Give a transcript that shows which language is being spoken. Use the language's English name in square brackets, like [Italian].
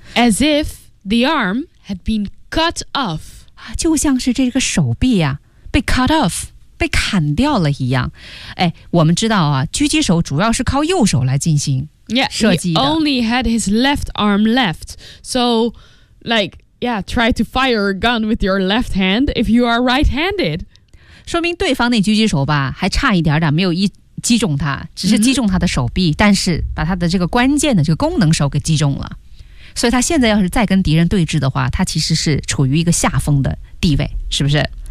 [English] As if the arm had been cut off. [Chinese] 就像是这个手臂啊，被 [English] cut off， [Chinese] 被砍掉了一样。哎，我们知道啊，狙击手主要是靠右手来进行射击的。 [English] Yeah, he only had his left arm left. So, like, yeah, try to fire a gun with your left hand if you are right-handed. [Chinese] 说明对方那狙击手吧，还差一点点没有一击中他，只是击中他的手臂，mm-hmm. 但是把他的这个关键的这个功能手给击中了。所以他现在要是再跟敌人对峙的话，他其实是处于一个下风的地位，是不是？